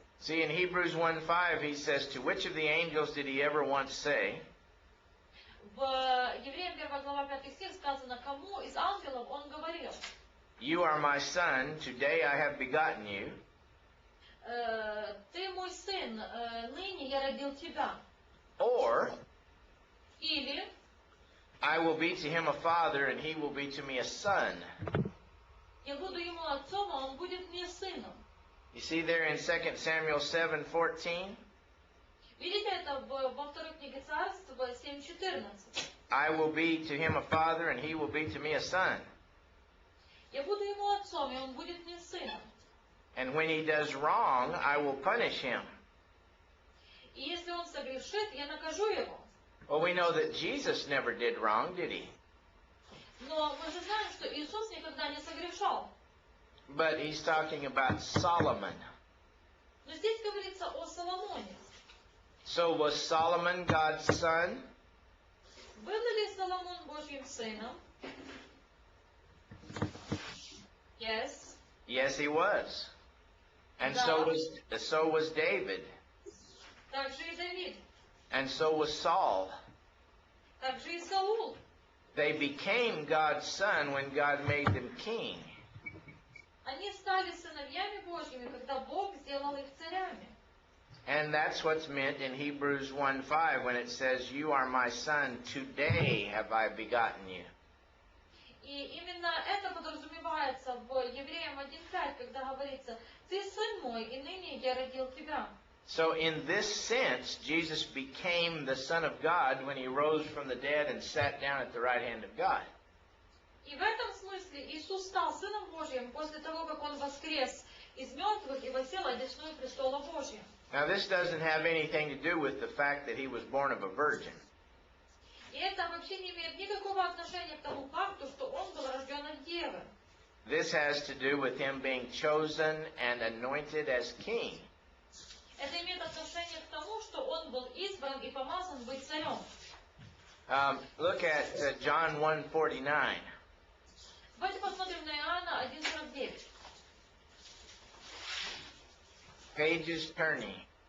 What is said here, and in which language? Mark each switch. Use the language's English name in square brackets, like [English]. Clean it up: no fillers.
[English] See, in Hebrews 1:5 he says, "To which of the angels did he ever once say, [Russian] В Евреям 1 глава 5 стих сказано, кому из ангелов он говорил: [English] You are my son, today I have begotten you"? [Russian] Ты мой сын, ныне я родил тебя. [English] Or, [Russian] Или [English] I will be to him a father and he will be to me a son. [Russian] я буду ему отцом, а он будет мне сыном. [English] You see there in 2 Samuel 7:14? [Russian] Видите это во второй книге Царств 7:14. [English] I will be to him a father and he will be to me a son. [Russian] Я буду ему отцом, и он будет мне сыном. [English] And when he does wrong, I will punish him. [Russian] И если он согрешит, я накажу его. [English] Well, we know that Jesus never did wrong, did he? [Russian] Но мы же знаем, что Иисус никогда не согрешал. [English] But he's talking about Solomon. [Russian] Но здесь говорится о Соломоне. [English] So was Solomon God's son? [Russian] Был ли Соломон Божьим сыном? [English] Yes. Yes, he was. And so was David. [Russian] Также и Давид. [English] And so was Saul. [Russian] Также и Саул. [English] They became God's son when God made them king. [Russian] Они стали сыновьями Божьими, когда Бог сделал их царями. [English] And that's what's meant in Hebrews 1:5 when it says, "You are my son, today have I begotten you." [Russian] И именно это подразумевается в Евреям 1:5, когда говорится: «Ты сын мой, и ныне я родил тебя». [English] So in this sense, Jesus became the Son of God when he rose from the dead and sat down at the right hand of God. [Russian] И в этом смысле Иисус стал Сыном Божьим после того, как Он воскрес из мертвых и воссел одесную престола Божья. [English] Now this doesn't have anything to do with the fact that he was born of a virgin. [Russian] И это вообще не имеет никакого отношения к тому факту, что Он был рожден от Девы. [English] This has to do with him being chosen and anointed as king. [Russian] Это имеет отношение к тому, что Он был избран и помазан быть царем. [English] Look at John 1:49. [Russian] Давайте посмотрим на Иоанна 1:49. Pages turning.